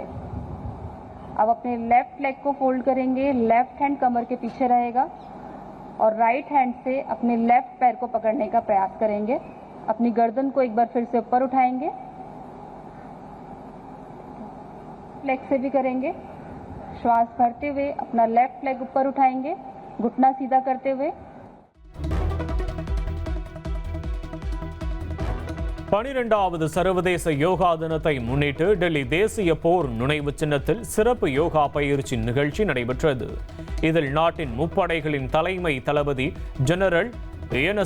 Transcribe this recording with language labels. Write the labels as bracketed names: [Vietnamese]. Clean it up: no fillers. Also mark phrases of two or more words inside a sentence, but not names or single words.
[Hindi] अब अपने [English] left leg [Hindi] को फोल्ड करेंगे, [English] left hand [Hindi] कमर के पीछे रहेगा और [English] right hand [Hindi] से अपने लेफ्ट पैर को पकड़ने का प्रयास करेंगे। अपनी गर्दन को एक बार फिर से ऊपर उठाएंगे, लेग से भी करेंगे। श्वास भरते हुए अपना [English] left leg [Hindi] ऊपर उठाएंगे, घुटना सीधा करते हुए। [Tamil] 12வது சர்வதேச யோகா தினத்தை முன்னிட்டு டெல்லி தேசிய போர் நினைவு சின்னத்தில் சிறப்பு யோகா பயிற்சி நிகழ்ச்சி நடைபெற்றது. இதில் நாட்டின் முப்படைகளின் தலைமை தளபதி ஜெனரல் என்.எஸ்.